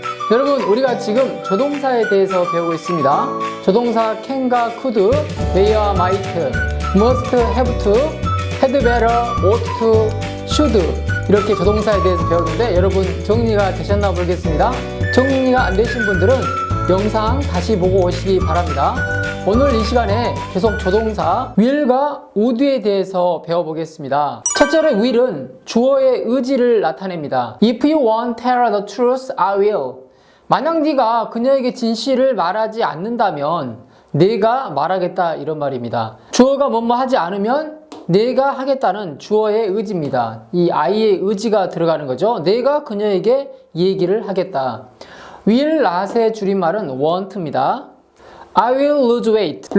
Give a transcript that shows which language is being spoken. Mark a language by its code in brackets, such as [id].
[ko] 여러분 우리가 지금 조동사에 대해서 배우고 있습니다. 조동사 can과 could, may, might, must, have to, had better, ought to, should 이렇게 조동사에 대해서 배웠는데 여러분 정리가 되셨나 모르겠습니다. 정리가 안 되신 분들은 영상 다시 보고 오시기 바랍니다. 오늘 이 시간에 계속 조동사 will과 would에 대해서 배워보겠습니다. 첫째로 will은 주어의 의지를 나타냅니다. [en] If you won't tell the truth, I will. [ko] 만약 네가 그녀에게 진실을 말하지 않는다면 내가 말하겠다 이런 말입니다. 주어가 뭐뭐 하지 않으면 내가 하겠다는 주어의 의지입니다. 이 I의 의지가 들어가는 거죠. 내가 그녀에게 얘기를 하겠다. will not의 줄임말은 won't입니다. [en] I will lose weight.